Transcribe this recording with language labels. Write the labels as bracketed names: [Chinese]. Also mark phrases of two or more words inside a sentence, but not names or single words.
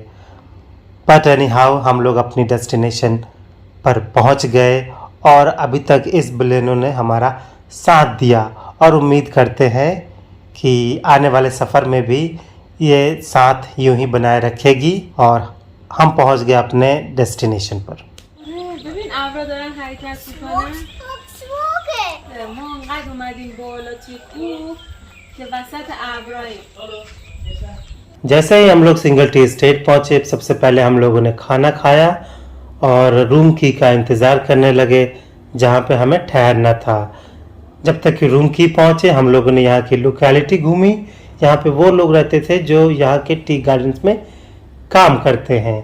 [English] but anyhow [Hindi] हम लोग अपनी डेस्टिनेशन पर पहुंच गए और अभी तक इस बलेनो ने हमारा साथ दिया और उम्मीद करते हैं कि आने वाले सफ़र में भी ये साथ यूं ही बनाए रखेगी और हम पहुंच गए अपने डेस्टिनेशन पर। [Persian] ببین ابرا دارن حرکت میکنن. ما انقدر اومدیم بالا توی کوه که وسط ابراییم. [Hindi] जैसे ही हम लोग सिंगल टी एस्टेट पहुंचे, सबसे पहले हम लोगों ने खाना खाया और [English] room key [Hindi] का इंतज़ार करने लगे जहां पे हमें ठहरना था। जब तक कि [English] room key [Hindi] पहुंचे हम लोगों ने यहाँ की लोकेलिटी घूमी। यहाँ पे वो लोग रहते थे जो यहाँ के [English] tea gardens [Hindi] में काम करते हैं।